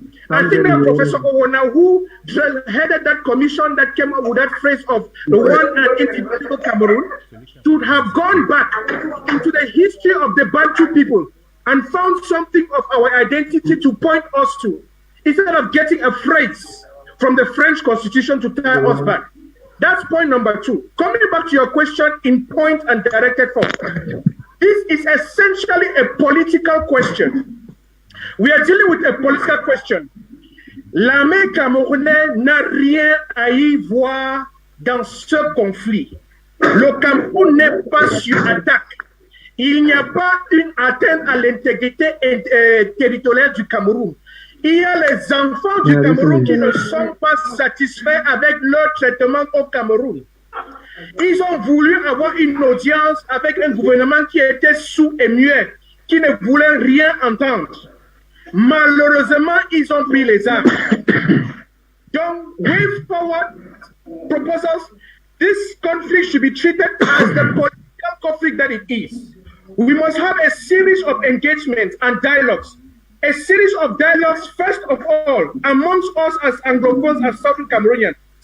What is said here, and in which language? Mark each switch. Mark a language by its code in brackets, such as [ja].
[en] I think that Professor Owona, who headed that commission that came up with that phrase of the one and indivisible Cameroon, should have gone back into the history of the Bantu people and found something of our identity to point us to, instead of getting a phrase from the French Constitution to tie us back. That's point number two. Coming back to your question in point and directed form. This is essentially a political question. We are dealing with a political question. [fr] L'armée camerounaise n'a rien à y voir dans ce conflit. Le Cameroun n'est pas sur attaque. Il n'y a pas une atteinte à l'intégrité territoriale du Cameroun. Il y a les enfants du Cameroun qui ne sont pas satisfaits avec leur traitement au Cameroun. Ils ont voulu avoir une audience avec un gouvernement qui était sourd et muet, qui ne voulait rien entendre. Malheureusement, ils ont pris les armes. [en] Donc, way forward proposals, this conflict should be treated as the political conflict that it is. We must have a series of engagements and dialogues. A series of dialogues, first of all, amongst us as Anglophones and Southern Cameroonians.